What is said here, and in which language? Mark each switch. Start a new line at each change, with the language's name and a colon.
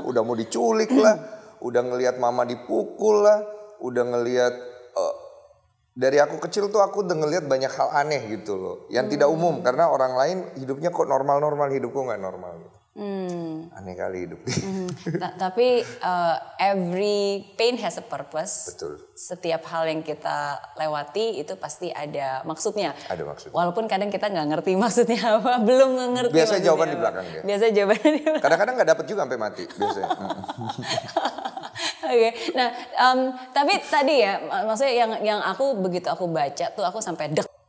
Indonesian: Udah mau diculik lah, udah ngelihat mama dipukul lah, udah ngelihat dari aku kecil tuh aku udah ngelihat banyak hal aneh gitu loh. Yang tidak umum karena orang lain hidupnya kok normal-normal, hidupku nggak normal gitu. Aneh kali hidup. Tapi
English: every pain has a purpose.
Indonesian: Betul. Setiap hal yang kita lewati itu pasti ada maksudnya. Ada maksudnya. Walaupun kadang kita nggak ngerti maksudnya apa, belum ngerti. Biasa jawaban di belakang dia. Biasa jawabannya di belakang. Kadang-kadang nggak dapet juga sampai mati biasanya. Oke. Nah, tapi tadi ya, maksudnya yang aku begitu aku baca tuh aku sampai dek.